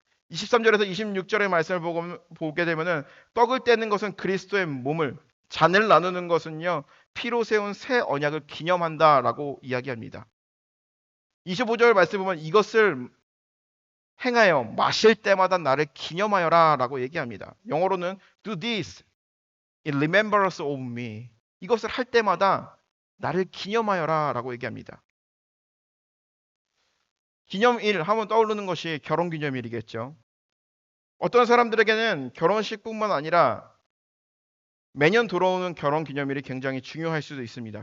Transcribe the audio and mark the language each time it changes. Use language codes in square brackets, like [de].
[ko] 23절에서 26절의 말씀을 보게 되면은 떡을 떼는 것은 그리스도의 몸을, 잔을 나누는 것은요 피로 세운 새 언약을 기념한다라고 이야기합니다. 25절 말씀 보면 이것을 행하여 마실 때마다 나를 기념하여라 라고 얘기합니다. 영어로는 [en] do this in remembrance of me. [ko] 이것을 할 때마다 나를 기념하여라 라고 얘기합니다. 기념일 하면 떠오르는 것이 결혼기념일이겠죠. 어떤 사람들에게는 결혼식뿐만 아니라 매년 돌아오는 결혼기념일이 굉장히 중요할 수도 있습니다.